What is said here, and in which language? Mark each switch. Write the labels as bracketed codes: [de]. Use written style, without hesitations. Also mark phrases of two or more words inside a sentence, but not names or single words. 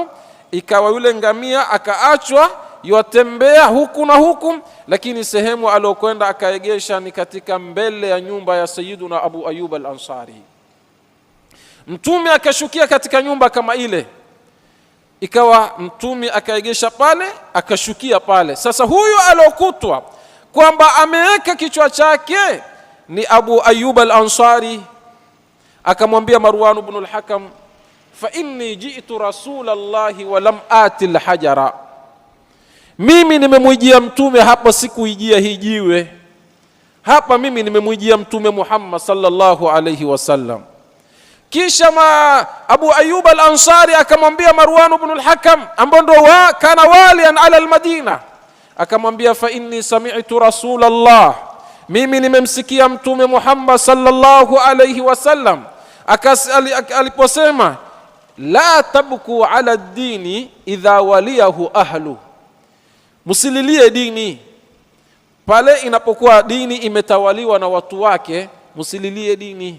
[sw] Ikawa yule ngamia akaachwa yatembea huku na huku, lakini sehemu aliyokwenda akaegesha ni katika mbele ya nyumba ya Sayyiduna Abu Ayyub al-Ansari. Mtume akashukia katika nyumba kama ile, ikawa Mtume akaegesha pale, akashukia pale. Sasa huyu alokutwa kwamba ameweka kichwa chake ni Abu Ayyub al-Ansari, akamwambia Marwan ibn al-Hakam, [ar] فإني جئت رسول الله ولم آت الحجر, [sw] mimi nimemwijia Mtume hapa, sikuijia hii jiwe hapa, mimi nimemwijia Mtume Muhammad [ar] صلى الله عليه وسلم. [sw] Kisha Abu Ayyub al-Ansari akamwambia Marwan ibn al-Hakam, ambaye ndo [ar] كان واليا على المدينة, [sw] akamwambia, [ar] فإني سمعت رسول الله, [sw] mimi nimemsikia Mtume Muhammad [ar] صلى الله عليه وسلم [sw] aliposema, [ar] لا تبكوا على الدين إذا وليه أهله, [sw] musililie dini pale inapokuwa dini imetawaliwa na watu wake, musililie dini.